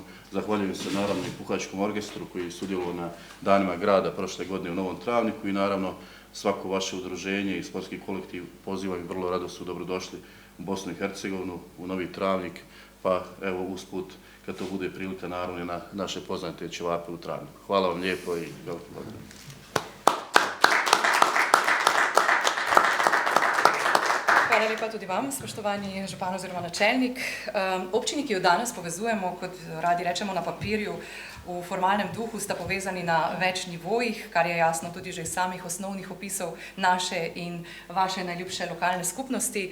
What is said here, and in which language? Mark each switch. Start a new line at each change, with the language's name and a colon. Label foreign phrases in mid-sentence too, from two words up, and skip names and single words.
Croatian: Zahvaljujem se naravno i Puhačkom orkestru koji je sudjelovao na danima grada prošle godine u Novom Travniku i naravno svako vaše udruženje i sportski kolektiv pozivam i vrlo rado su dobrodošli u Bosnu i Hercegovinu, u Novi Travnik, pa evo usput kad to bude prilika naravno na naše poznate ćevape u Travniku. Hvala vam lijepo i veliko pozdrav.
Slovenian: Hvala lepa tudi vam, spoštovani župan oziroma načelnik. Občini, ki jo danes povezujemo, kot radi rečemo na papirju, v formalnem duhu sta povezani na več nivojih, kar je jasno tudi že iz samih osnovnih opisov naše in vaše najljubše lokalne skupnosti.